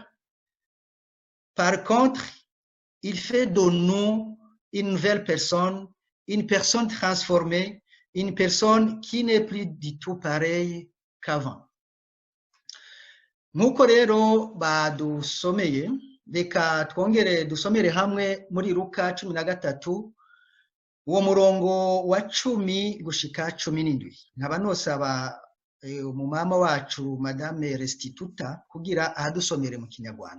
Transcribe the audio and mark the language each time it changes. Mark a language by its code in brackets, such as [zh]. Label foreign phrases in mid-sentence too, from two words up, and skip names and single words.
[fr] Par contre, il fait de nous une nouvelle personne, une personne transformée, une personne qui n'est plus du tout pareille qu'avant. [rw] Nk'uko rero badusomeye, reka twongere dusomere hamwe muri Luka 13 uwo murongo wa 10 gushika 17. Nkaba nosaba umumama wacu Madame Restituta kugira ahadusomere mu Kinyarwanda.